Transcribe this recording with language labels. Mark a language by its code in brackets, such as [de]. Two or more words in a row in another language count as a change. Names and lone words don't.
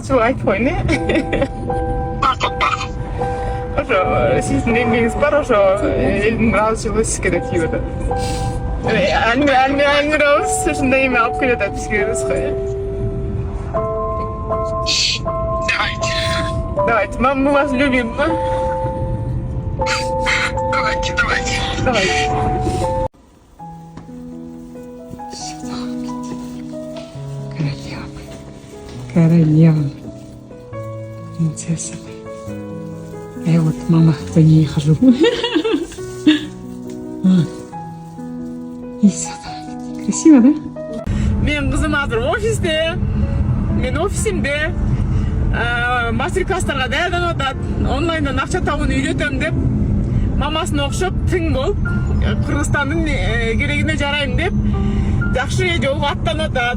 [ky] ачылып айтып койн, ошо сиздин эмгегиңиз бар, ошо элдин ыраазычылыгы сизге да тийип атат. Аңырабыз, ушундай эме алып келип атат бизге рызкы. [ru] Давайте, мы вас любим. Давайте. Королева. Принцесса. Я вот мама за ней хожу. И все. Красиво, да? [ky] Менин кызым азыр офисте. Мен офисимде. Мастер-класстарга даярданып атат. Онлайндан акча табууну үйрөтөм деп. Мамасына окшоп тың болуп, Кыргызстандын керегине жарайм деп жакшы жолго аттанып атат.